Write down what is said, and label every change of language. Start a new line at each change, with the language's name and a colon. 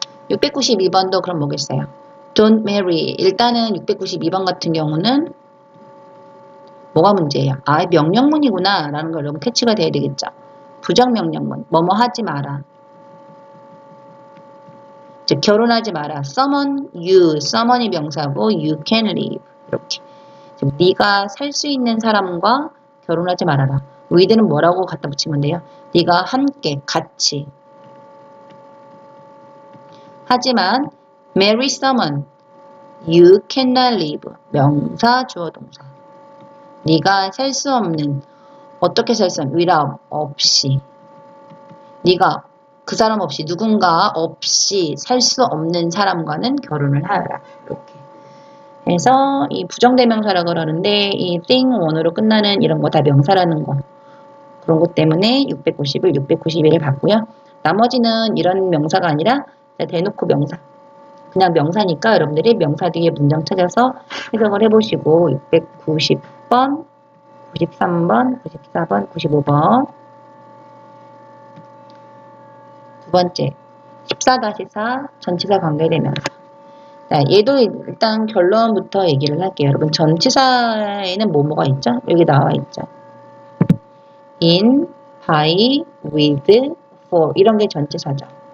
Korean: 692번도 그럼 뭐겠어요?
English: Don't marry.
Korean: 일단은 692번 같은 경우는 뭐가 문제예요? 명령문이구나 라는 걸 여러분 캐치가 돼야 되겠죠. 부정명령문, 뭐뭐 하지 마라. 즉 결혼하지 마라.
English: someone, you, someone이
Korean: 명사고
English: you can live.
Korean: 이렇게. 즉 네가 살 수 있는 사람과 결혼하지 말아라. with는 뭐라고 갖다 붙이면 돼요? 네가 함께, 같이. 하지만
English: marry someone, you cannot live.
Korean: 명사, 주어, 동사. 네가 살 수 없는, 어떻게 살 수 없는, without, 없이. 네가 그 사람 없이, 누군가 없이 살 수 없는 사람과는 결혼을 하여라. 이렇게. 그래서 이 부정대명사라고 그러는데 이 thing, one으로 끝나는 이런 거 다 명사라는 거. 그런 것 때문에 690을 691을 봤고요. 나머지는 이런 명사가 아니라 대놓고 명사. 그냥 명사니까 여러분들이 명사 뒤에 문장 찾아서 해석을 해보시고 690번, 93번, 94번, 95번 두 번째 14-4 전치사 관계대명사. 자, 얘도 일단 결론부터 얘기를 할게요. 여러분 전치사에는 뭐뭐가 있죠? 여기 나와 있죠.
English: in, by, with, for
Korean: 이런 게 전치사죠.